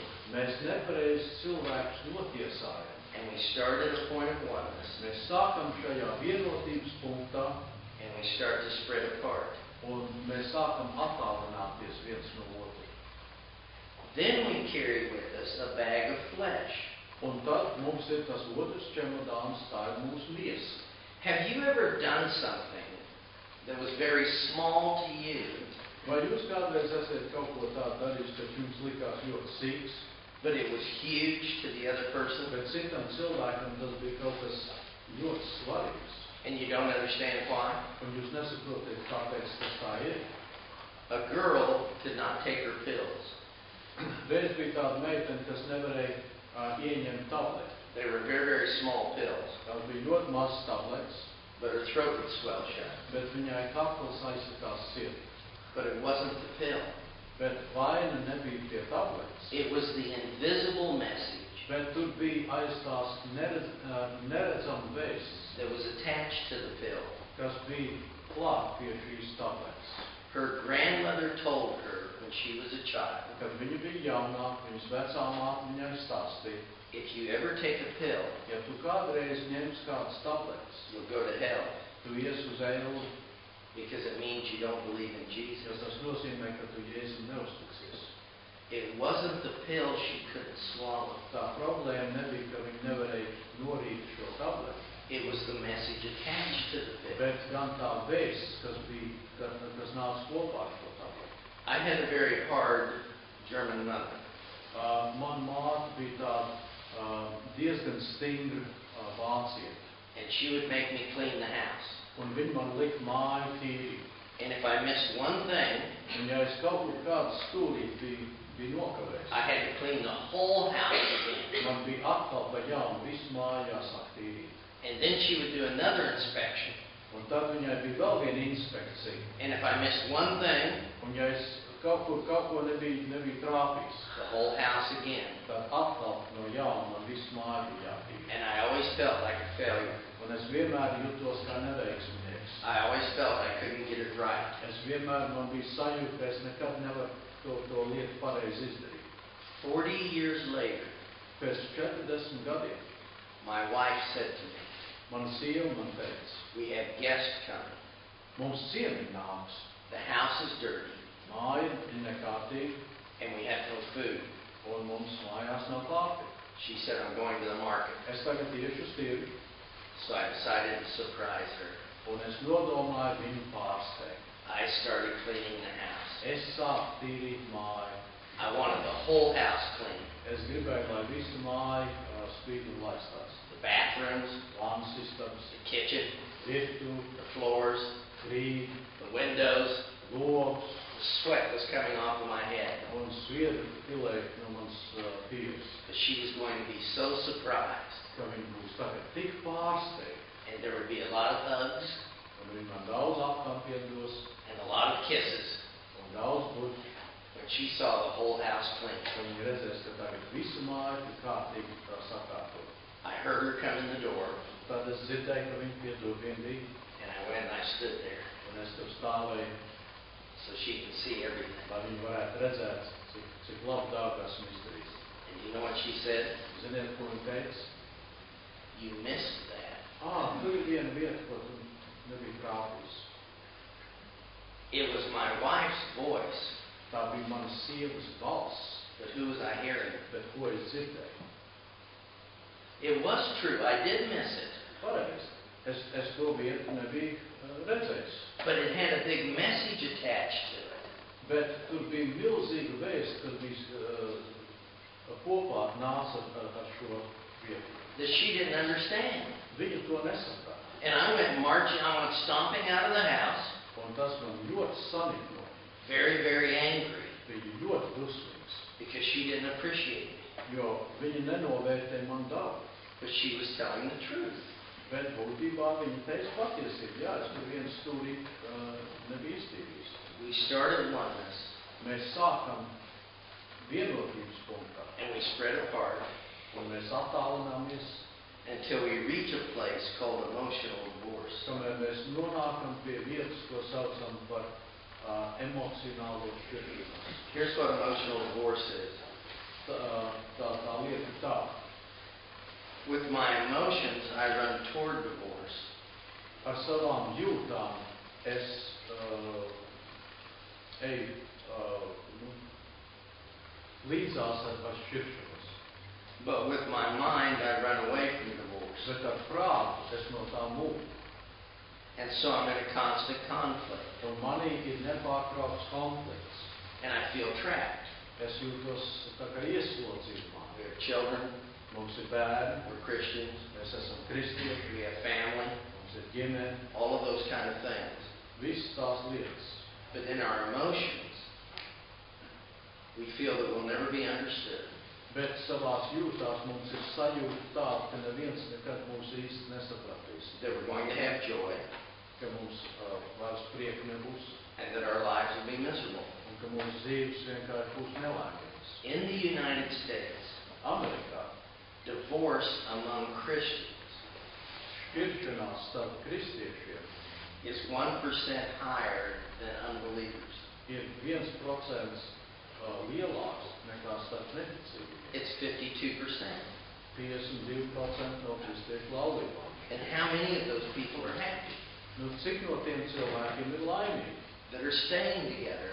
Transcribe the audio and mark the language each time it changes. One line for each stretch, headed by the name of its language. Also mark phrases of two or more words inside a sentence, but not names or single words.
Latvian: Mēs nepareizi cilvēkus notiesājam.
English: And we start at a point of oneness.
Latvian: Mēs sākam šajā vienotības punktā
English: And we start to spread apart.
Latvian: un mēs sākam attālināties viens no otru.
English: Then we carry with us a bag of flesh.
Latvian: Un tad mums ir tas otrs čemodāns, tā ir mūsu miesa.
English: Have you ever done something that was very small to you,
Latvian: Vai jūs kādreiz esat kaut ko tādu darījis, kas jums likās ļoti sīks,
English: but it was huge to the other person,
Latvian: bet citam cilvēkam tas bija kaut kas ļoti svarīgs,
English: and you don't understand why?
Latvian: un jūs nesaprotat, kāpēc tas tā ir?
English: A girl could not take her pills.
Latvian: Reiz bija tāda meitene, kas nevarēja ieņemt tableti.
English: They were very, very small pills,
Latvian: Tās bija ļoti mazas tabletes,
English: but her throat would swell shut.
Latvian: bet viņai kakls aizsitās ciet.
English: But it wasn't the pill.
Latvian: Bet vaina nebija pie tabletes,
English: It was the invisible message
Latvian: bet tur bija aiz tās neredzama vēsts,
English: that was attached to the pill.
Latvian: kas bija klāt pie šīs tabletes.
English: Her grandmother told her when she was a child,
Latvian: Kad viņa bija jaunāka, viņas vecā māte viņai stāstīja,
English: if you ever take a pill,
Latvian: ja tu kādreiz ņemsi kādas tabletes,
English: you'll go to hell.
Latvian: tu ies uz ēlu
English: because it means you don't believe in
Latvian: jo Jesus. tas nozīmē, ka tu Jēzum neustiksies.
English: It wasn't the pill she couldn't swallow.
Latvian: Tā problēma nebija, ka viņi nevarēja norīt šo tableti,
English: It was the message attached to the pill.
Latvian: bet gan tā vēsts, kas nāca kopā ar šo tableti.
English: I had a very hard German mother.
Latvian: Man māte bija tāda diezgan stingra vācieta,
English: And she would make me clean the house.
Latvian: un viņa man lika māju tīrīt.
English: And if I missed one thing,
Latvian: Un ja es kaut kur kādu stūrīt biju nokavējis,
English: I had to clean the whole house again.
Latvian: man bija atkal pa jaunu visu māju jāsāk tīrīt.
English: And then she would do another inspection.
Latvian: Un tad viņai bija vēl viena inspekcija.
English: And if I missed one thing,
Latvian: Un ja es kaut ko nebiju trāpījis,
English: the whole house again.
Latvian: tad atkal no jauna man visu māju bija jātīrīt.
English: And I always felt like a failure.
Latvian: Un es vienmēr jutos kā neveiksminieks.
English: I always felt I couldn't get it right.
Latvian: Man bija sajūta, ka es nekad nevaru to lietu pareizi izdarīt.
English: 40 years later,
Latvian: Pēc 40 gadiem
English: my wife said to me,
Latvian: mana sieva man teica,
English: we have guests coming.
Latvian: mums ciemiņi nāks,
English: The house is dirty
Latvian: māja ir nekārtīga,
English: and we have no food.
Latvian: un mums mājās nav pārtika.
English: She said, I'm going to the market.
Latvian: Es tagad iešu uz tirgu,
English: So I decided to surprise her.
Latvian: un es nodomāju viņu pārsteigt.
English: I started cleaning the house.
Latvian: Es sāku tīrīt māju.
English: I wanted the whole house clean.
Latvian: Es gribēju, lai visa māja spīd un laistās.
English: The bathrooms,
Latvian: Vānu sistēmas,
English: the kitchen,
Latvian: virtuve,
English: the floors,
Latvian: krīgi,
English: the windows.
Latvian: logs,
English: The sweat was coming off of my head
Latvian: un sviedri pilēja no manas pieres,
English: because she was going to be so surprised.
Latvian: ka viņi būs tagad tik pārsteigti.
English: And there would be a lot of hugs
Latvian: Un viņi man daudz apkampienos
English: and a lot of kisses
Latvian: un daudz buļķu.
English: when she saw the whole house clean.
Latvian: Viņi redzēs, ka tagad visa māja ir kārtīgi sakārtot.
English: I heard her come in the door,
Latvian: Tad es dzirdēju, ka viņi pie durvīm bija,
English: and I went and I stood there
Latvian: un es tur stāvēju,
English: so she could see everything.
Latvian: lai viņi varētu redzēt, cik labu darbu esmu izdarījis.
English: And you know what she said?
Latvian: Ziniet, ko viņi teica?
English: You missed that.
Latvian: Tur ir viena vieta, ko tu nebija trāpījis.
English: It was my wife's voice,
Latvian: Tā bija mana sievas balss,
English: but who was I hearing?
Latvian: bet ko es dzirdēju?
English: It was true, I did miss it,
Latvian: Pareizi. Es to vietu nebiju redzējis.
English: but it had a big message attached to it.
Latvian: Bet tur bija milzīga vēsts, kad bija kopā nāca ar šo vietu.
English: That she didn't understand.
Latvian: Viņa to nesaprata.
English: And I went marching, I went stomping out of the house,
Latvian: Un tas man ļoti saniknoja.
English: very, very angry,
Latvian: Bija ļoti dusmīgs,
English: because she didn't appreciate me.
Latvian: jo viņa nenovērtē man darbu.
English: But she was telling the truth.
Latvian: Bet būtībā viņa teica patiesību. Jā, es tur vienu stūrī nebiju iztīrījis.
English: We started oneness,
Latvian: Mēs sākam vienotības punktā,
English: and we spread apart
Latvian: un mēs attālināmies,
English: until we reach a place called emotional divorce.
Latvian: kamēr mēs nonākam pie vietas, ko saucam par emocionālo šķiršanos.
English: Here's what emotional divorce is.
Latvian: Tā lieta ir tā.
English: With my emotions, I run toward divorce.
Latvian: Ar savām jūtām es eju līdzās ar šķiršanos.
English: But with my mind, I run away from divorce.
Latvian: Bet ar prātu es no tā mūku.
English: And so I'm in a constant conflict.
Latvian: Un manī ir nepārtraukts konflikts.
English: And I feel trapped.
Latvian: Es jūtos tā kā ieslodzījumā.
English: We have children,
Latvian: Mums ir bērni,
English: we're Christians,
Latvian: mēs esam kristieši,
English: we have family,
Latvian: mums ir ģimene,
English: all of those kind of things.
Latvian: visas tās lietas.
English: But in our emotions, we feel that we'll never be understood.
Latvian: Bet savās jūtās mums ir sajūta tāda, ka neviens nekad mūs īsti nesapratīs.
English: That we're going to have joy,
Latvian: Ka mums vairs prieku nebūs,
English: and that our lives will be miserable.
Latvian: un ka mūsu dzīves vienkārši būs nelaimīgas.
English: In the United States,
Latvian: Amerikā
English: divorce among Christians
Latvian: šķiršanās starp kristiešiem
English: is 1% higher than unbelievers.
Latvian: ir 1% lielāks nekā starp neticīgiem.
English: It's 52%.
Latvian: 52% no kristiešu laulībām.
English: And how many of those people are happy?
Latvian: Nu, cik no tiem cilvēkiem ir laimīgi?
English: that are staying together?